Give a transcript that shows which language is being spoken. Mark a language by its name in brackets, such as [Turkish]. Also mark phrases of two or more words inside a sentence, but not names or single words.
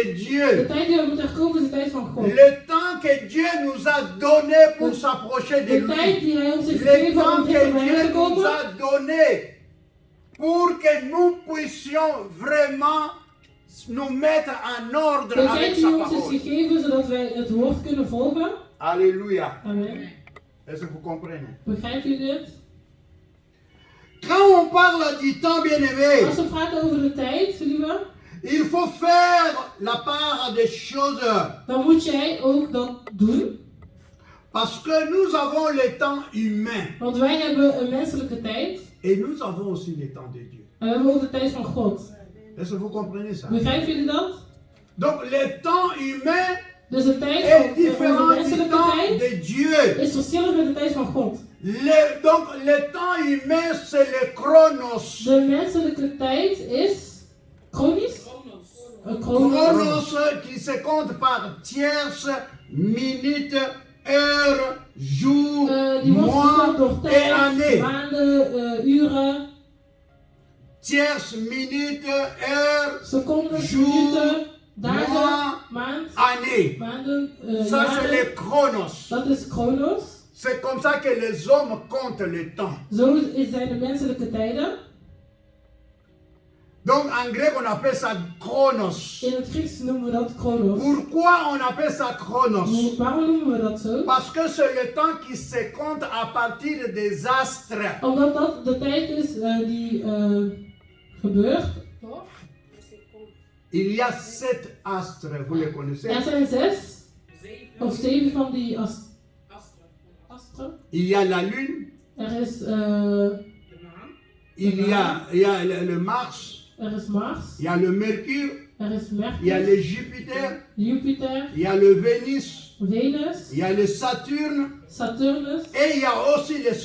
[Dutch] De [French] Dieu. [Dutch] tijd die we moeten herkopen is de tijd van God. [French] Le temps que Dieu nous a donné pour s'approcher de [Dutch] De tijd [French] lui. [Dutch] die hij ons heeft [French] Le [Dutch] gegeven om [French] temps [Dutch] dichter [French] que [Dutch] bij hem te [French] Dieu nous [Dutch] komen. [French] a donné pour que nous puissions vraiment nous mettre en ordre [Dutch] De [French] avec [Dutch] tijd die [French] sa [Dutch] ons is [French] parole. [Dutch] gegeven zodat wij het woord kunnen volgen. [French] Alléluia. Amen. Est-ce que vous comprenez? [Dutch] Begrijpt u dit? [French] Quand on parle du temps, bien-aimé, [Dutch] Als we praten over de tijd, lieve, [French] il faut faire la part des choses. [Dutch] dan moet jij ook dat doen. [French] Parce que nous avons le temps humain. [Dutch] Want wij hebben een menselijke tijd. [French] Et nous avons aussi le temps de Dieu. [Dutch] En we hebben ook de tijd van God. [French] Est-ce que vous comprenez ça? [Dutch] Begrijpen jullie dat? [French] Donc le temps humain [Dutch] Dus de tijd [French] est [Dutch] van onze [French] différent du [Dutch] menselijke [French] temps [Dutch] tijd [French] de Dieu. [Dutch] is verschillend met de tijd van God. [French] Donc le temps humain c'est le chronos. [Dutch] De menselijke tijd is chronisch. [French] Chronos. Chronos qui se compte par tierces, minutes, heures, jours, [Dutch] Die wordt [French] mois [Dutch] verdeeld door [French] et [Dutch] tijd, [French] années. [Dutch] maanden, uren, [French] Tierces, minutes, heures, [Dutch] seconden, [French] Jour, [Dutch] minuten, dagen, [French] mois, [Dutch] maand, [French] années. [Dutch] maanden, [French] Ça c'est [Dutch] jaren. [French] le chronos. [Dutch] Dat is chronos. [French] C'est comme ça que les hommes comptent le temps. [Dutch] Zo zijn de menselijke tijden. [French] Donc en grec on appelle ça chronos. [Dutch] In het Grieks noemen we dat chronos. [French] Pourquoi on appelle ça chronos? [Dutch] Waarom noemen we dat zo? [French] Parce que c'est le temps qui se compte à partir des astres. [Dutch] Omdat dat de tijd is die gebeurt. Toch? [French] Il y a 7 astres, vous les connaissez? [Dutch] Er zijn 6 of 7 7 van die astren. [French] Il y a la lune, [Dutch] Er is, De maan. [French] il y a le Mars, [Dutch] er is Mars, [French] il y a le Mercure, [Dutch] er is [French] il y a [Dutch] Mercure, [French] le Jupiter, [Dutch] Jupiter, [French] il y a le Vénus, [Dutch] Venus, [French] il y a le Saturne [Dutch] Saturnus [French] et il y a aussi le Soleil.